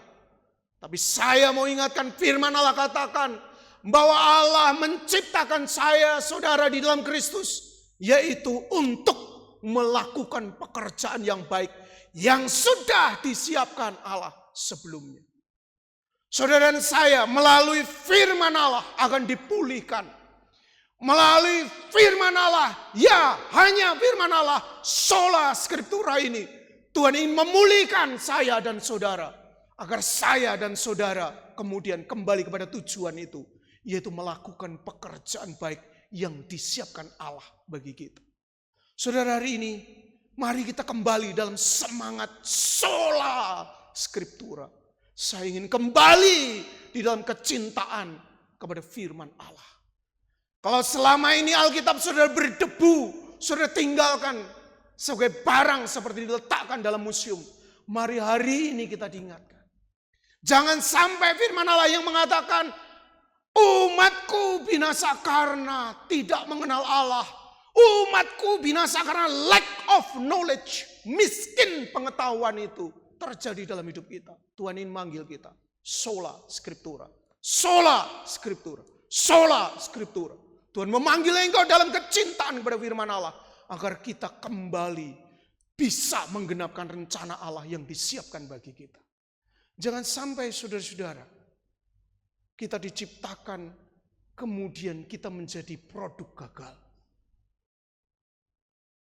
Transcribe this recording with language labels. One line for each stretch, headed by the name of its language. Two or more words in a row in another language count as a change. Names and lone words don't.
Indonesian: Tapi saya mau ingatkan firman Allah katakan bahwa Allah menciptakan saya saudara di dalam Kristus, yaitu untuk melakukan pekerjaan yang baik yang sudah disiapkan Allah sebelumnya. Saudara dan saya melalui firman Allah akan dipulihkan. Melalui firman Allah, ya hanya firman Allah,
Latin: sola scriptura ini.
Indonesian: Tuhan ingin memulihkan saya dan saudara. Agar saya dan saudara kemudian kembali kepada tujuan itu. Yaitu melakukan pekerjaan baik yang disiapkan Allah bagi kita. Saudara, hari ini mari kita kembali dalam semangat
Latin: sola scriptura.
Indonesian: Saya ingin kembali di dalam kecintaan kepada firman Allah. Kalau selama ini Alkitab saudara berdebu, saudara tinggalkan sebagai barang seperti diletakkan dalam museum. Mari hari ini kita diingatkan. Jangan sampai firman Allah yang mengatakan, umatku binasa karena tidak mengenal Allah. Umatku binasa karena
English: lack of knowledge.
Indonesian: Miskin pengetahuan itu terjadi dalam hidup kita. Tuhan ingin manggil kita.
Latin: Sola scriptura. Sola scriptura. Sola scriptura.
Indonesian: Tuhan memanggil engkau dalam kecintaan kepada firman Allah. Agar kita kembali bisa menggenapkan rencana Allah yang disiapkan bagi kita. Jangan sampai saudara-saudara, kita diciptakan kemudian kita menjadi produk gagal.